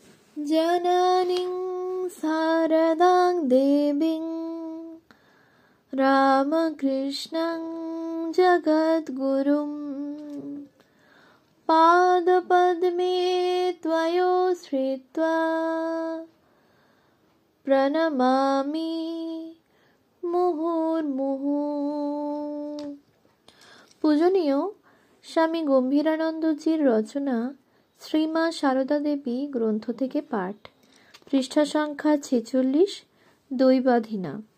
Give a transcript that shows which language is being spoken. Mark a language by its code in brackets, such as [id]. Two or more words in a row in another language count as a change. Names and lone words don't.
[sa] जननीं शारदां देवीं रामकृष्णं जगद्गुरुं पादपद्मे त्वयोश्रित्वा प्रणमामि মুহুর্মুহু। [bn] পূজনীয় স্বামী গম্ভীরানন্দজির রচনা শ্রীমা সারদা দেবী গ্রন্থ থেকে পাঠ, পৃষ্ঠা সংখ্যা 46, দৈবাধীনা।